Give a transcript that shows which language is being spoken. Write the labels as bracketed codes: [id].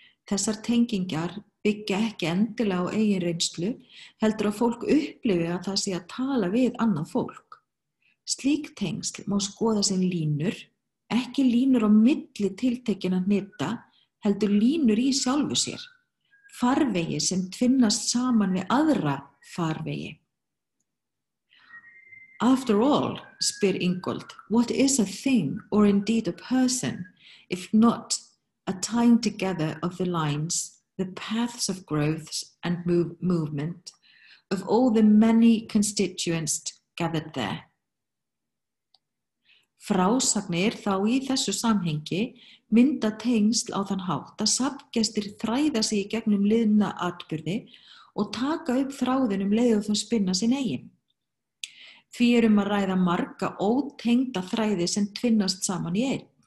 [is] Þessar tengingar byggja ekki endilega á eigin reynslu, heldur að fólk upplifi að það sé að tala við annað fólk. Slík tengsl má skoða sem línur, ekki línur á milli tiltekinna hnita, heldur línur í sjálfu sér, farvegi sem tvinnast saman við aðra farvegi. [en] After all, [is] spyr [en] Ingold, what is a thing or indeed a person, if not a tying together of the lines, the paths of growth and movement of all the many constituents gathered there? [is] Frásagnir þá í þessu samhengi mynda tengsl á þann hátt að safngestir þræða sig í gegnum liðna atburði og taka upp þráðin leið og þau spinna sinn eigin. Því að ræða marga ótengda þræði sem tvinnast saman í einn.